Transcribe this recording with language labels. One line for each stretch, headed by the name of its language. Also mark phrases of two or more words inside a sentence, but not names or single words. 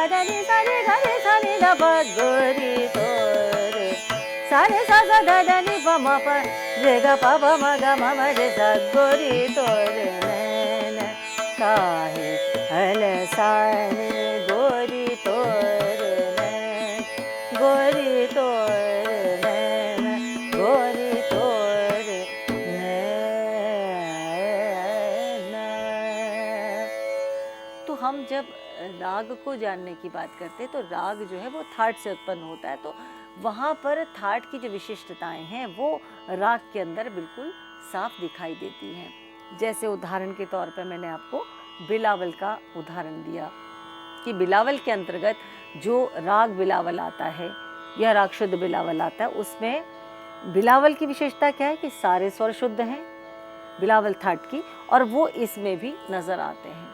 Hindi: ध नि सा रे ग रे सा नि द प गोरी तोरे सा रे सा सा ध ध नि प म प रे ग प म ग म रे सा गोरी तोरे नैन काहे अलसाने गोरी तोरे नैन गोरी तोरे नैन गोरी तोरे नैन। तो हम जब राग को जानने की बात करते हैं तो राग जो है वो थाट से उत्पन्न होता है, तो वहाँ पर थाट की जो विशिष्टताएं हैं वो राग के अंदर बिल्कुल साफ दिखाई देती हैं। जैसे उदाहरण के तौर पर मैंने आपको बिलावल का उदाहरण दिया कि बिलावल के अंतर्गत जो राग बिलावल आता है या राग शुद्ध बिलावल आता है, उसमें बिलावल की विशेषता क्या है कि सारे स्वर शुद्ध हैं बिलावल थाट की, और वो इसमें भी नज़र आते हैं।